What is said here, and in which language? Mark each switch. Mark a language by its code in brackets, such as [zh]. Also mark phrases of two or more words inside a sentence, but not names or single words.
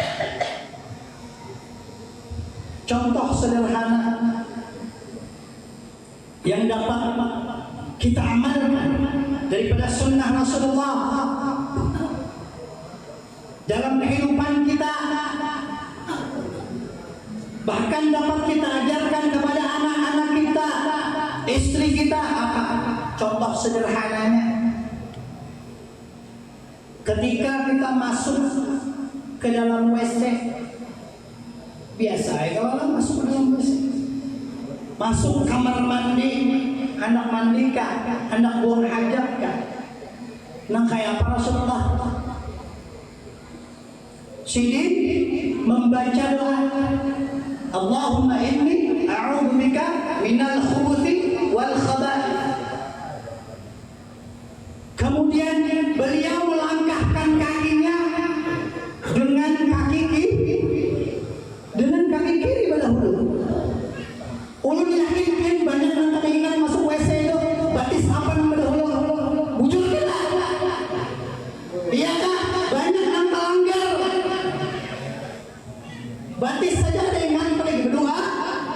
[id] Contoh sederhana yang dapat kita amalkan daripada sunnah Rasulullah dalam kehidupan kita, bahkan dapat kita ajarkan kepada anak-anak kita, istri kita. Apa contoh sederhananya? Ketika kita masuk ke dalam WC, biasa ya kalau masuk ke dalam WC, masuk kamar mandi, hendak mandi kah, hendak buang hajat kah, nah kayak apa Rasulullah? Sini membaca doa, [ar] اللهم إني أعوذ بك من الخبث والخبائث. [id] Kemudian beliau melangkahkan kakinya dengan kaki kiri berdahulu. [bjn] Ulun yakin banyak yang teringat masuk WC itu batis apa yang berdahulu? Bujur kita. Iya kah? [id] Banyak yang melanggar. [bjn] Batis saja ada yang ngantri berdoa.